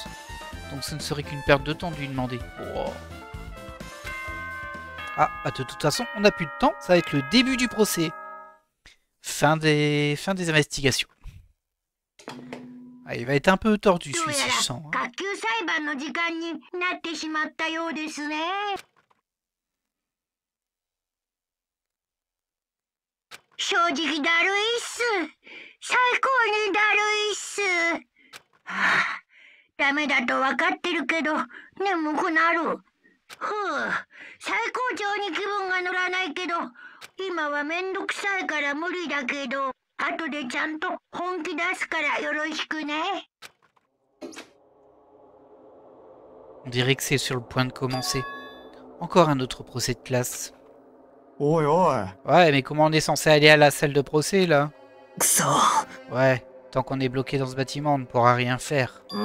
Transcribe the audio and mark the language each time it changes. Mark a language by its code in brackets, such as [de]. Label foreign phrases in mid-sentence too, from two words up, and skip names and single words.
[fr] Donc ce ne serait qu'une perte de temps de lui demander. Oh. Ah, bah de toute façon, on n'a plus de temps. Ça va être le début du procès. Fin des investigations. Ah, il va être un peu tordu celui-ci, je sens. Hein. [ja] 正直だるいっす。最高にだるいっす。はあ、ダメだとわかってるけど、眠くなる。ふう、最高潮に気分が乗らないけど、今はめんどくさいから無理だけど、後でちゃんと本気出すからよろしくね。 [fr] On dirait que c'est sur le point de commencer. Encore un autre procès de classe. Oi, oi. Ouais, mais comment on est censé aller à la salle de procès, là? [ja] くそ。 [fr] Ouais, tant qu'on est bloqué dans ce bâtiment, on ne pourra rien faire.